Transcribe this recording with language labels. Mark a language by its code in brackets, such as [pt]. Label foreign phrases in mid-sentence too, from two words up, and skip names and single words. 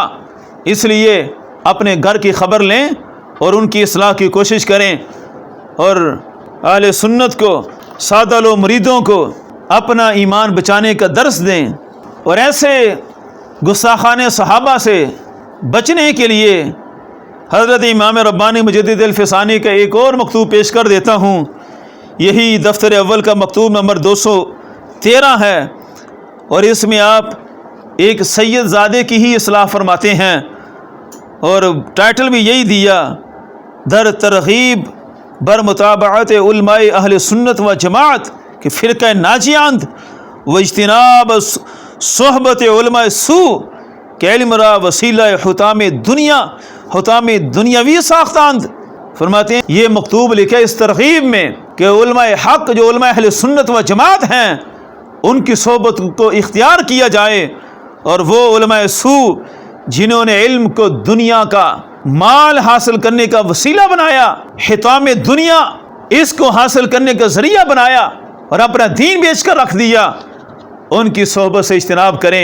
[ur] اس لیے اپنے گھر کی خبر لیں اور ان کی اصلاح کی کوشش کریں، اور اہل سنت کو، سادہ لو مریدوں کو اپنا ایمان بچانے کا درس دیں، اور ایسے گستاخان صحابہ سے بچنے کے لیے حضرت امام ربانی مجدد الفسانی کا ایک اور مکتوب پیش کر دیتا ہوں۔ یہی دفتر اول کا مکتوب نمبر 213 ہے، اور اس میں آپ ایک سید زادے کی ہی اصلاح فرماتے ہیں، اور ٹائٹل بھی یہی دیا، [fa] در ترغیب بر متابعت علماء اہل سنت و جماعت کہ فرقہ ناجیاند و اجتناب صحبت علماء سوء کہ علم را وسیلہ حطام دنیا، حطام دنیاوی ساختاند۔ [ur] فرماتے ہیں یہ مکتوب لکھے اس ترغیب میں کہ علماء حق جو علماء اہل سنت و جماعت ہیں ان کی صحبت کو اختیار کیا جائے، اور وہ علماء سوء جنہوں نے علم کو دنیا کا مال حاصل کرنے کا وسیلہ بنایا، حطام دنیا اس کو حاصل کرنے کا ذریعہ بنایا اور اپنا دین بیچ کر رکھ دیا، ان کی صحبت سے اجتناب کریں۔